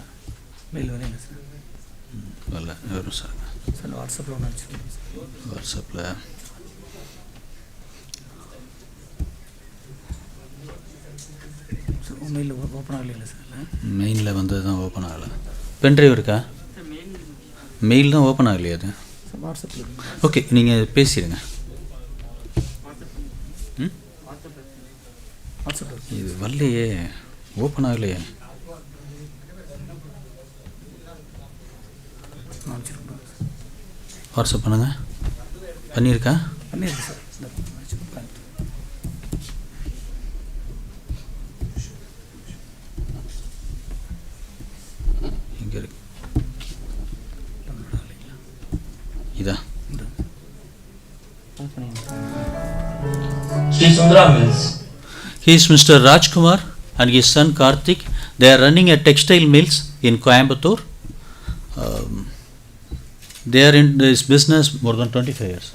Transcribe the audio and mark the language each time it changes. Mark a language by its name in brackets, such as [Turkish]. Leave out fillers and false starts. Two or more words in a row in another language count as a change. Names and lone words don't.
[Telugu] మెయిల్ వల్ల సార్ వల్ల ఎవరు సార్ సార్ వాట్సాప్లో ఉన్నాను వాట్సాప్లో [Tamil] మెయిల్ ஓப்பன் ஆகலைங்களா சார் மெயினில் வந்தது தான் ஓப்பன் ஆகலை [English] pen drive [Tamil] இருக்கா மெயில் தான் ஓப்பன் ஆகலையா அது வாட்ஸ்அப்பில் ஓகே நீங்கள் பேசிடுங்க இது வரலையே ஓப்பன் ஆகலையே வாட்ஸ்அப் பண்ணுங்க பண்ணியிருக்கா பண்ணியிருக்கு சார் இங்கே இருக்கு இதா [English] Sri Sundara Mills. He is Mr. Rajkumar and his son Karthik. They are running a textile mills in Coimbatore. They are in this business more than 25 years.